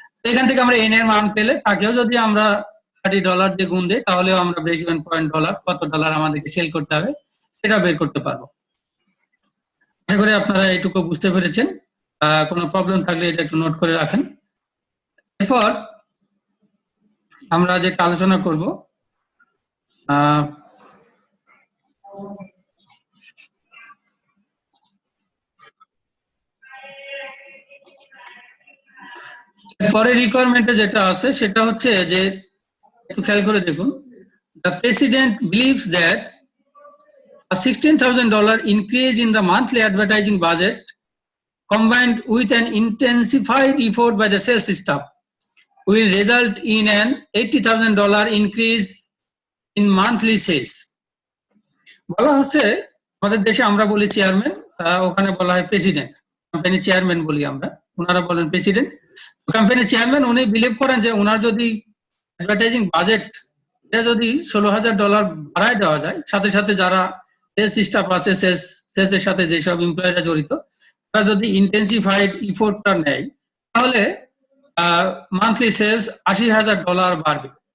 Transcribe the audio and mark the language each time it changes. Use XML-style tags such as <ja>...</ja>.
<bn>এখান থেকে আমরা এন এর মান পেলে তাকেও যদি আমরা $30 দিয়ে গুণ দিই তাহলেও আমরা ব্রেক ইভেন পয়েন্ট ডলার, কত ডলার আমাদেরকে সেল করতে হবে সেটা বের করতে পারবো। আশা করি আপনারা এইটুকু বুঝতে পেরেছেন। কোনো প্রবলেম থাকলে এটা একটু নোট করে রাখেন। এরপর আমরা যেটা আলোচনা করব পরের রিকোয়ারমেন্টে যেটা আছে সেটা হচ্ছে যে একটু খেয়াল করে দেখুন,</bn> <en>the president believes that a $16,000 increase in the monthly advertising budget combined with an intensified effort by the sales staff will result in an $80,000 increase in monthly sales.</en> <bn>বলা হচ্ছে আমাদের দেশে আমরা বলি চেয়ারম্যান, ওখানে বলা হয় প্রেসিডেন্ট, কোম্পানি চেয়ারম্যান বলি আমরা, ওনারা বলেন প্রেসিডেন্ট। কোম্পানির চেয়ারম্যান উনি বিলিভ করেন যে ওনার যদি অ্যাডভার্টাইজিং বাজেট এটা যদি $16,000 বাড়ায় দেওয়া যায়, সাথে সাথে যারা সেলস স্টাফ আছে, সেলসের সাথে যেসব এমপ্লয়িরা জড়িত, তারা যদি ইন্টেন্সিফাইড ইফোর্টটা নেয় তাহলে মান্থলি সেলস $80,000 বাড়বে।</bn>